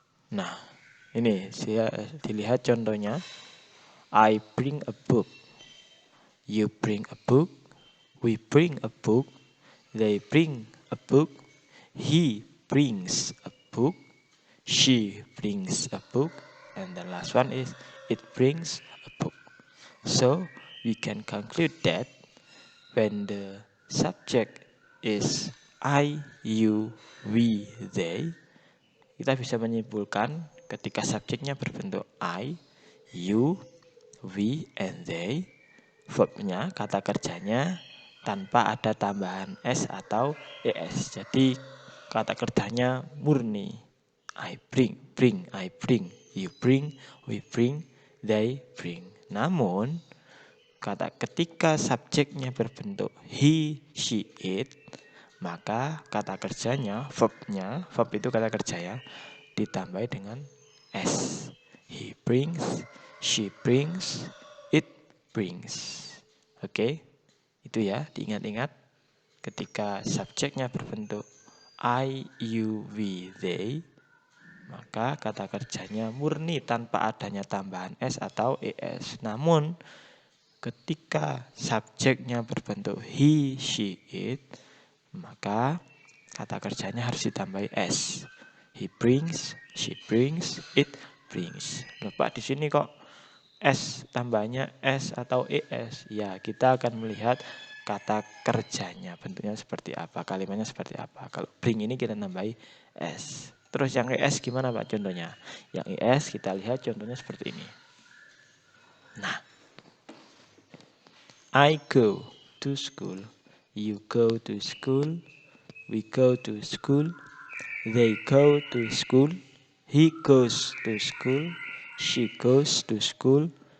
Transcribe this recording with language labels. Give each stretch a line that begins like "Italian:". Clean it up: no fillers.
Indonesian: Nah, ini dilihat contohnya.
English: I bring a book, you bring a book, we bring a book, they bring a book, he brings a book, she brings a book, and the last one is it brings a book. So we can conclude that when the subject is I, you, we, they,
Indonesian: kita bisa menyimpulkan ketika subjeknya berbentuk I, you, we, and they, verbnya, kata kerjanya tanpa ada tambahan s atau es. Jadi kata kerjanya murni.
English: I bring, I bring, you bring, we bring, they bring.
Indonesian: Namun ketika subjeknya berbentuk he, she, it, maka kata kerjanya, verb itu kata kerja ya, ditambah dengan s.
English: He brings, she brings, it brings.
Indonesian: Oke, itu ya, diingat-ingat. Ketika subjeknya berbentuk I, you, we, they, maka kata kerjanya murni tanpa adanya tambahan s atau es. Namun ketika subjeknya berbentuk he, she, it, maka kata kerjanya harus ditambahi s.
English: He brings, she brings, it brings.
Indonesian: Loh Pak, di sini kok s tambahnya s atau es? Ya, kita akan melihat kata kerjanya bentuknya seperti apa, kalimatnya seperti apa. Kalau bring ini kita tambahi s. Terus yang es gimana Pak contohnya? Yang es kita lihat contohnya seperti ini. Nah,
English: I go to school, you go to school, we go to school, they go to school, he goes to school, she goes to school,